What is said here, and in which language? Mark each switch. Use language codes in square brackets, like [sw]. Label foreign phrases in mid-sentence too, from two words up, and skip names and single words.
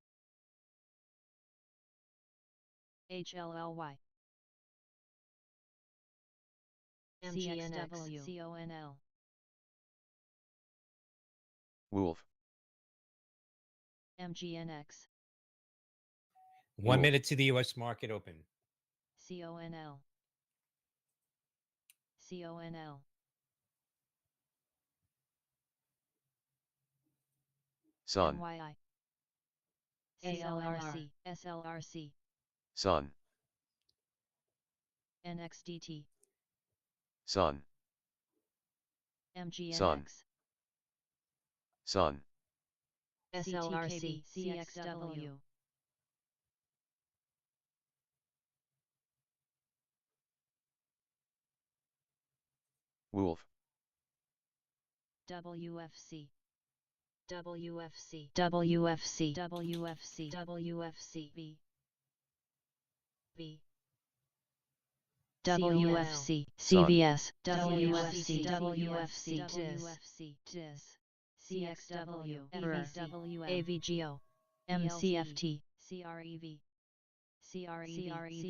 [en] HLLY, MGNX, CONL, Wolf, MGNX, 1 Cool. minute to the U.S. market open. CONL, CONL, SONN, NYI, SLRC, SLRC, SONN, NXDT, SONN, MGNX, SONN, SLRC, CXW, Wolf, WFC, WFC, WFC, WFC, WFC, V, V, WFC, CVS, WFC, WFC, WFC, DIS, CXW, FRW, AVGO, MCFT, CREV, CREV,